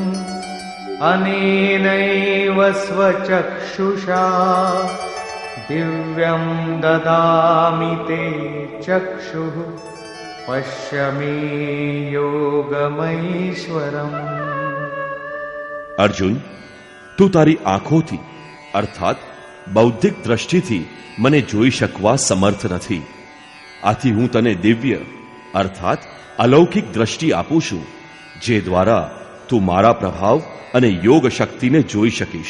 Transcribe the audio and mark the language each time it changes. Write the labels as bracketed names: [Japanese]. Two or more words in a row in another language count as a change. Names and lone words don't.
[Sanskrit] अनेनैव स्वचक्षुषा दिव्यं ददामि ते चक्षुः पश्य मे योगमैश्वरम्। [Gujarati] અર્જુન, તું તારી આંખોથી અર્થાત બૌદ્ધિક દ્રષ્ટિથી મને જોઈ શકવા સમર્થ નથી. આથી હું તને દિવ્ય અર્થાત અલૌકિક દ્રષ્ટિ આપું છું, જે દ્વારા તું મારા પ્રભાવ અને યોગ શક્તિને જોઈ શકીશ.